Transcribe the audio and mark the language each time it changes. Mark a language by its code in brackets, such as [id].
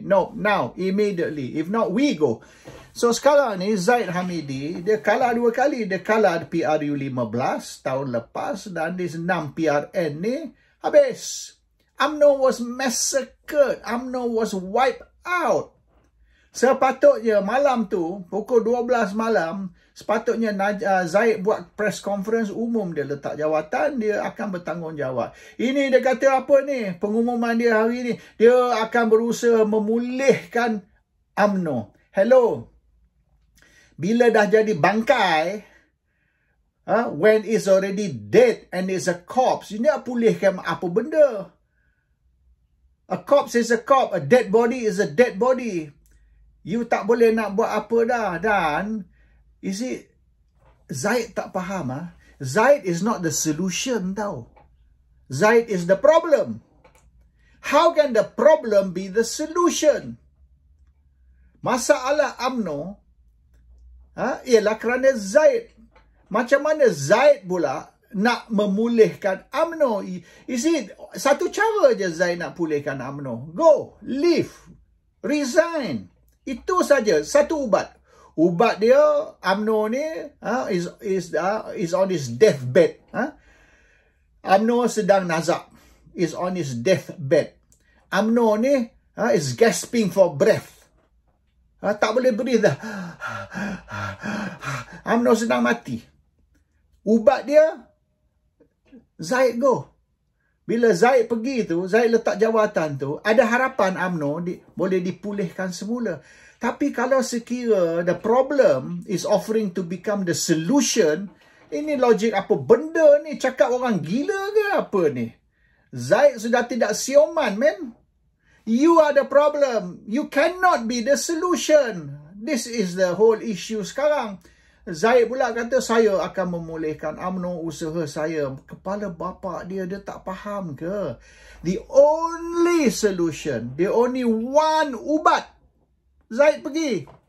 [en] No, now, immediately. If not, we go. [ms] So sekarang ni Zaid Hamidi, dia kalah 2 kali. Dia kalah PRU 15 tahun lepas dan di 6 PRN ni habis. [en] UMNO was massacred. UMNO was wiped out. [ms] Sepatutnya malam tu, pukul 12 malam, sepatutnya Zaid buat press conference umum, dia letak jawatan, dia akan bertanggungjawab. Ini dia kata apa ni, pengumuman dia hari ni, dia akan berusaha memulihkan UMNO. Hello, bila dah jadi bangkai, [en] when it's already dead and it's a corpse, [ms] ini nak pulihkan apa benda? [en] A corpse is a corpse, a dead body is a dead body. [ms] You tak boleh nak buat apa dah. Dan, [en] you see, [ms] Zaid tak faham. [en] Zaid is not the solution tau. Zaid is the problem. How can the problem be the solution? [ms] Masalah UMNO ialah kerana Zaid. Macam mana Zaid pula nak memulihkan UMNO? [en] You see, [ms] satu cara je Zaid nak pulihkan UMNO. [en] Go, leave, resign. [ms] Itu saja, satu ubat. Ubat dia, UMNO ni [en] is on his deathbed. [ms] UMNO sedang nazak. [en] Is on his deathbed. UMNO ni is gasping for breath. [ms] Tak boleh breathe dah. UMNO sedang mati. Ubat dia, Zaid go. Bila Zaid pergi tu, Zaid letak jawatan tu, ada harapan UMNO boleh dipulihkan semula. Tapi kalau sekira [en] the problem is offering to become the solution, [ms] ini logik apa benda ni? Cakap orang gila ke apa ni? Zaid sudah tidak sioman, man. [en] You are the problem. You cannot be the solution. This is the whole issue [ms] sekarang. Zaid pula kata, saya akan memulihkan UMNO, usaha saya. Kepala bapa dia tak faham ke? [en] The only solution, the only one [ms] ubat Zaid pergi.